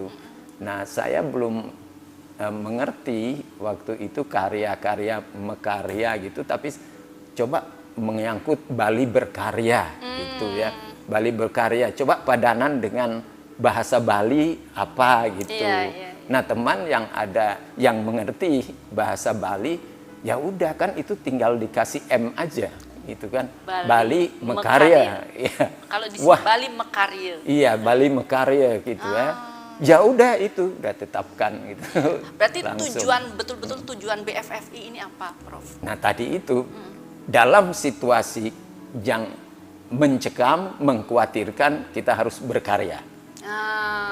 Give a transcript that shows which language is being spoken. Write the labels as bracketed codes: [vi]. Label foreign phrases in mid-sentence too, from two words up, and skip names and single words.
[id] Nah, saya belum mengerti waktu itu karya-karya mekarya gitu, tapi coba menyangkut Bali berkarya gitu ya. Bali berkarya, coba padanan dengan bahasa Bali apa gitu. Iya. Nah, teman yang ada yang mengerti bahasa Bali, ya udah kan itu tinggal dikasih M aja gitu kan. Bali mekarya. Iya. Kalau di Wah, Bali mekarya. iya, Bali mekarya gitu ya. Ya udah itu udah tetapkan gitu. Berarti Langsung. betul-betul tujuan BFFI ini apa, Prof? Nah, tadi itu dalam situasi yang mencekam, mengkhawatirkan, kita harus berkarya. Ah,